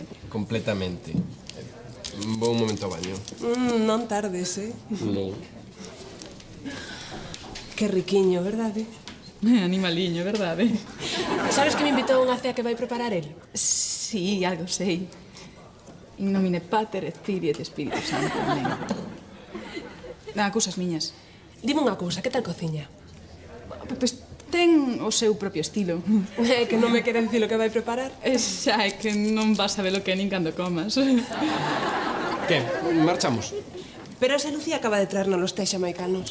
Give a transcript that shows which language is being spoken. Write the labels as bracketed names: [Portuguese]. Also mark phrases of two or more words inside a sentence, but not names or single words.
[Galician] Completamente. Vou un momento ao baño. Non tardes, Non. Que riquiño, verdade? Animaliño, verdade? Sabes que me invitou a unha cea que vai preparar el? Sí, algo sei. [Latin] In nomine Pater et Filii et Espíritu Santo. [Galician] Amén. Cousas miñas. Dime unha cousa, que tal cociña? Pois ten o seu propio estilo. É que non me quere dicir o que vai preparar? Xa é que non vas a ver o que nin cando comas. Que? Marchamos? [Spanish] Pero esa Lucía acaba de traernos los tés xamaicanos.